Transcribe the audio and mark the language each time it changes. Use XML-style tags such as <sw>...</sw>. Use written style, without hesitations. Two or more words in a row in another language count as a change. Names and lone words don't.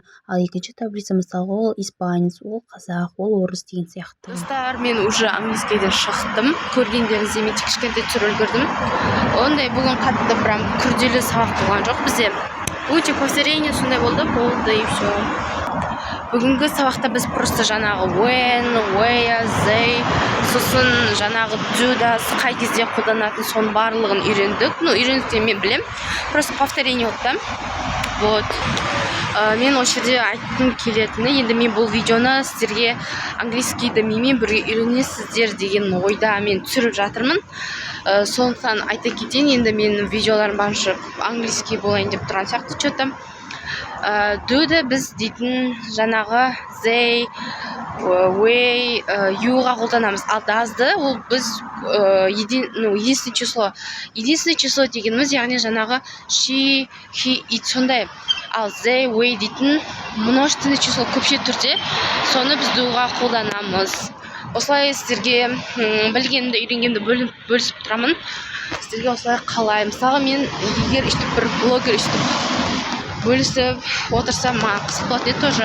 <kk>Ал екінші таблица мысалы ол испанец, ол қазақ, ол орыс деген сияқты. Достар, мен уже английскийден шықтым. Көргендеріңізде мен кішкентай түсіріп үлгердім. Ондай бүгін қатты прям күрделі сабақ болған жоқ бізде. Өте повторение сондай болды</kk> <ru>и все.</ru> <kk>Бүгінгі сабақта біз просто жаңағы</kk> <en>when, where, they,</en> <kk>сосын жаңағы do да қай кезде қолданатын соның барлығын үйрендік. Үйрендік мен білем.</kk> <ru>Просто повторение</ru> <kk>болды. Вот. Мен осы жерде айтқым келетіні, енді мен бұл видеоны сіздерге английскийді менімен бірге үйренесіздер деген ойда мен түсіріп жатырмын. Сондықтан айта кетейін, енді менің видеоларым барынша английский болайын деп тұрған сияқты что-то. Do'ді біз дейтін жаңағы</kk> <en>they, way</en> <kk>юға қолданамыз. Ал does'ды ол біз</kk> <ru>единственное число</ru> <kk>дегеніміз, яғни жаңағы</kk> <en>she, he, it</en> <kk>сондай. Ал</kk> <en>they, way</en> <kk>дейтін</kk> <ru>множественный число</ru> <kk>көпше түрде, соны біз doға қолданамыз. Осылай сіздерге білгенімді, үйренгенімді бөлісіп тұрамын. Сіздерге осылай қалай. Мысалы мен егер өйстіп бір блогер өйстіп бөлісіп отырсам, маған қызық болады еді тоже.</kk>